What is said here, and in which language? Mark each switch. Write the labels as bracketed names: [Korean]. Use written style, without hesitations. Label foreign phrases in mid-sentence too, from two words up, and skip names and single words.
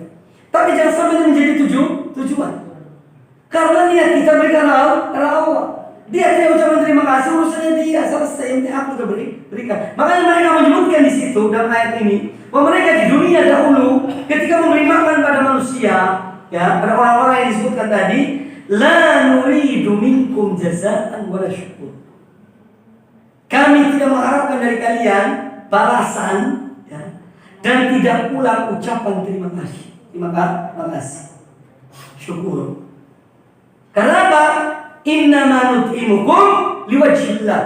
[Indonesian] Tapi jangan sampai menjadi tujuan. Karena niat kita berikan karena Allah. Dia tidak ucapkan terima kasih, urusannya dia selesai, yang aku sudah berikan. Makanya mereka menyebutkan di situ dalam ayat ini bahwa mereka di dunia dahulu ketika memberi makan pada manusia, ya pada orang-orang yang disebutkan tadi, [Arabic] لا نريد منكم جزاء ولا شكورا. [Indonesian] Kami tidak mengharapkan dari kalian balasan, ya, dan tidak pula ucapan terima kasih. Terima kasih, syukur. Karena apa? [Arabic] إنما نطعمكم لوجه الله.